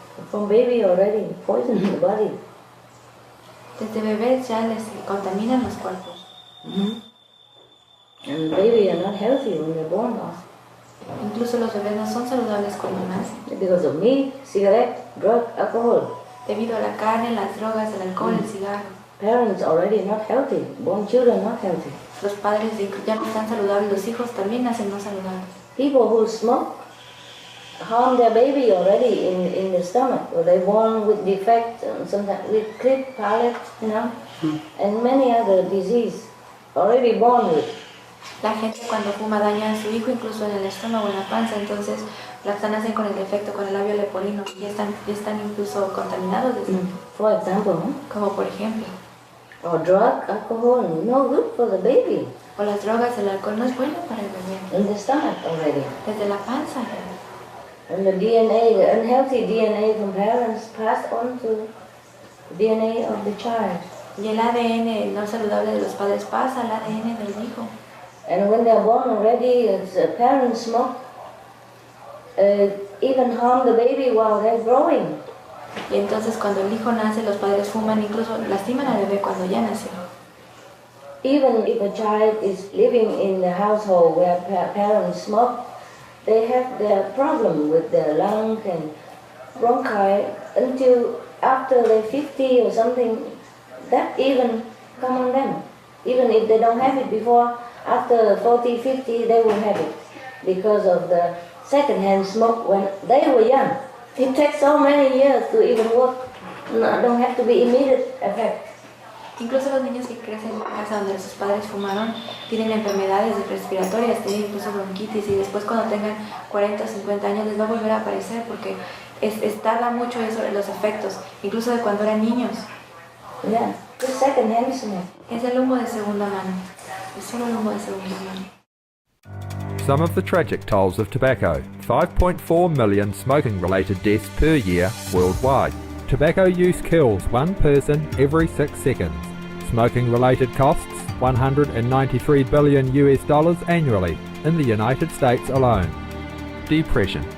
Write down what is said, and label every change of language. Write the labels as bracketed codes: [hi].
[en] From baby already poison the body. [es] Desde bebés ya les contaminan los cuerpos. [en] And baby are not healthy when they're born. [es] Incluso los bebés no son saludables cuando nacen. [en] Because of meat, cigarette, drug, alcohol. [es] Debido a la carne, las drogas, el alcohol, el cigarro. [en] Parents already not healthy. Born children not healthy. [es] Los padres ya no están saludables, los hijos también nacen no saludables. [en] People who smoke harm their baby already in the stomach, or they born with defect, sometimes with cleft palate, you know, and many other disease already born with. [es] La gente cuando fuma daña a su hijo incluso en el estómago, en la panza, entonces las nacen con el defecto, con el labio leporino, y están incluso contaminados desde [en] For example, [es] como por ejemplo. [en] Or drug, alcohol, no good for the baby. [es] O las drogas, el alcohol no es bueno para el bebé. [en] In the stomach already. [es] Desde la panza. [en] And the DNA, the unhealthy DNA from parents passed on to the DNA of the child. [es] Y el ADN no saludable de los padres pasa al ADN del hijo. [en] And when they're born already, parents smoke, even harm the baby while they're growing. [es] Y entonces cuando el hijo nace, los padres fuman, incluso lastiman al bebé cuando ya nació. [en] Even if a child is living in the household where parents smoke, they have their problem with their lung and bronchi until after they're 50 or something. That even come on them. Even if they don't have it before, after 40, 50, they will have it because of the secondhand smoke when they were young. It takes so many years to even work. No, don't have to be immediate effect. [es] Incluso los niños que crecen en casa donde sus padres fumaron tienen enfermedades respiratorias, tienen incluso bronquitis, y después cuando tengan 40 o 50 años les va a volver a aparecer porque tarda mucho eso en los efectos, incluso de cuando eran niños. [en] Yeah, the secondhand smoke. [es] Es el humo de segunda mano. Es solo el humo de segunda mano. [en] Some of the tragic tolls of tobacco. 5.4 million smoking-related deaths per year worldwide. Tobacco use kills one person every 6 seconds. Smoking-related costs $193 billion annually in the United States alone. Depression.